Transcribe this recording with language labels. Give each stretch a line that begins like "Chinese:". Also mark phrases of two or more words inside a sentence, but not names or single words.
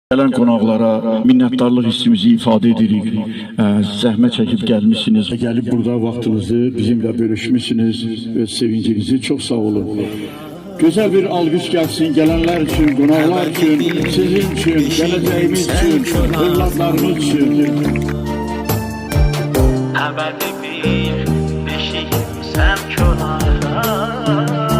Azerbaijani: Gelen qonaqlara minnətdarlıq hissimizi ifadə edirik. Zəhmət çəkib gəlmişsiniz. Gəlib burada vaxtınızı bizimlə bölüşmüşsünüz. Öz sevincinizi çox sağ olun.
Turkish: Güzel bir alkış gelsin gelenler için, qonaqlar için, sizin için, gələcəyimiz için, evlatlarımız için.
Azerbaijani: Əbədi bir beşiyim sən könara.